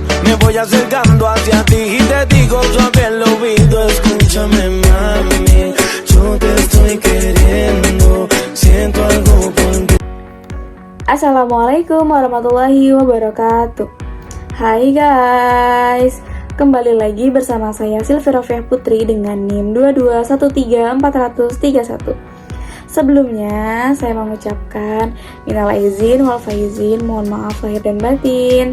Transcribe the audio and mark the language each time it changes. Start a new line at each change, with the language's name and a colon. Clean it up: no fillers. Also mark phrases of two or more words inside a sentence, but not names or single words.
Spanish: Me voy acercando hacia ti y te digo suave al oído, escúchame mami, yo te estoy queriendo, siento algo por ti.
Arabic: السلام عليكم ورحمة الله وبركاته.
Indonesian: Hai guys, kembali lagi bersama saya Sylvia Rofiah Putri dengan NIM 2213431. Sebelumnya saya mengucapkan
Arabic: من العائدين والفائزين,
Indonesian: mohon maaf lahir dan batin.